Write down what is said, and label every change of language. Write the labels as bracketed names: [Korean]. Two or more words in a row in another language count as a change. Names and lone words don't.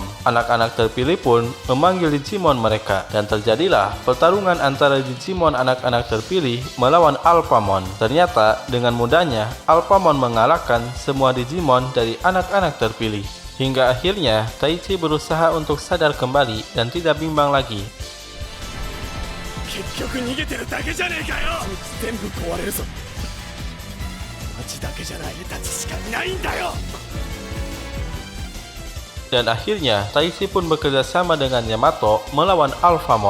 [Indonesian] Anak-anak terpilih pun memanggil Digimon mereka, dan terjadilah pertarungan antara Digimon anak-anak terpilih melawan Alphamon. Ternyata dengan mudahnya Alphamon mengalahkan semua Digimon dari anak-anak terpilih. Hingga akhirnya Taichi berusaha untuk sadar kembali dan tidak bimbang lagi. [Japanese] 結局逃げてるだけじゃねえかよ。全部壊れるぞ。町だけじゃないたちしかいないんだよ。 [Indonesian] Dan akhirnya Taichi pun bekerja sama dengan Yamato melawan Alphamon.